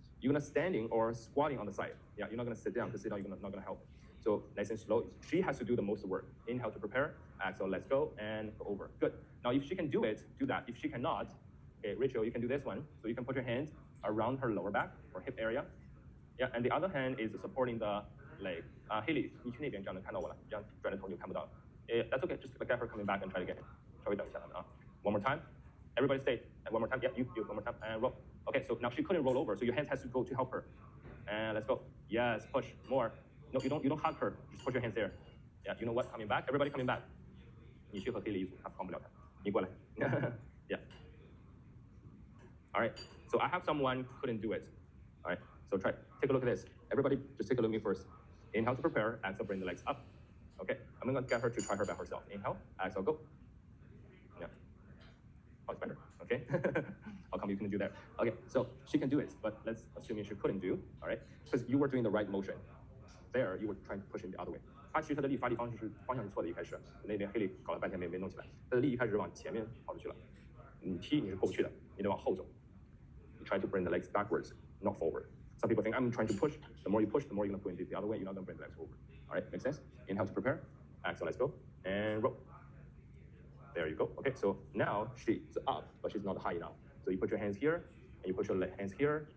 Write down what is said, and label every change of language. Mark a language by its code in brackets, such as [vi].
[en] You're gonna standing or squatting on the side. Yeah, you're not gonna sit down because sit down you're not gonna help. So nice and slow. She has to do the most work. Inhale to prepare. Exhale, let's go and go over. Good. Now if she can do it, do that. If she cannot, okay, Rachel, you can do this one. So you can put your hands around her lower back or hip area. Yeah, and the other hand is supporting the leg. [zh] Haley, 你去那边这样能看到我了，这样转着头你就看不到了。 [en] That's okay. Just get her coming back and try again. [zh] 稍微等一下啊。 [en] One more time. Everybody stay. And one more time. Yeah, you one more time and roll. Okay, so now she couldn't roll over, so your hands has to go to help her. And let's go. Yes, push more. No, you don't hug her. Just put your hands there. Yeah, you know what? Coming back. Everybody coming back. [zh] 你去和 Haley 一组，他帮不了他。你过来。 [en] Yeah. All right. So I have someone who couldn't do it. All right. So try. Take a look at this. Everybody, just take a look at me first. Inhale to prepare. Exhale, bring the legs up. Okay. I'm gonna get her to try her by herself. Inhale. Exhale, go. Yeah. Oh, it's better. Okay. How come you couldn't do that? Okay. So she can do it, but let's assume she couldn't do. All right. Because you were doing the right motion. there you were trying to push in the other way。 [zh] 它其实它的力发力方向是错的，一开始那边黑力搞了半天没弄起来，它的力一开始是往前面跑出去了，你踢你是过不去的，你得往后走。 [en] You try to bring the legs backwards, not forward. Some people think I'm trying to push. The more you push, the more you're gonna point it the other way. You're not gonna bring the legs forward. All right, makes sense? Inhale to prepare. Exhale, let's go and roll. There you go. Okay, so now she's up, but she's not high enough. So you put your hands here, and you put your hands here.